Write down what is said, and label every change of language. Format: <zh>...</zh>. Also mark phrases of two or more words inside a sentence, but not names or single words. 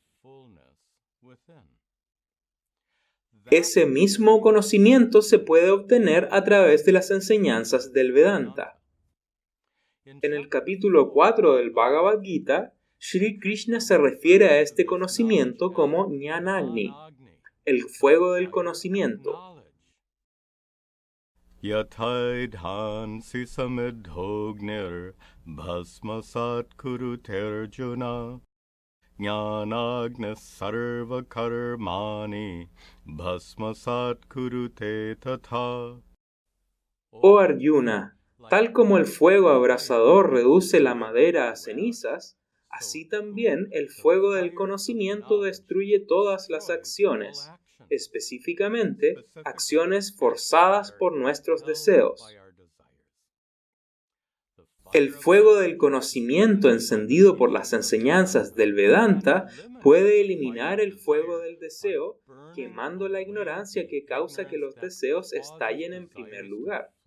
<es>Ese mismo conocimiento se puede obtener a través de las enseñanzas del Vedanta. En el capítulo 4 del Bhagavad Gita, Sri Krishna se refiere a este conocimiento como Jnanagni, el fuego del conocimiento.</es> <sa>यथैधांसि समिद्धोऽग्निर्भस्मसात्कुरुतेऽर्जुन ज्ञानाग्निः सर्वकर्माणि भस्मसात्कुरुते तथा.</sa> <es>Oh Arjuna, tal como el fuego abrasador reduce la madera a cenizas, así también el fuego del conocimiento destruye todas las acciones, específicamente acciones forzadas por nuestros deseos. El fuego del conocimiento encendido por las enseñanzas del Vedanta puede eliminar el fuego del deseo, quemando la ignorancia que causa que los deseos estallen en primer lugar.</es>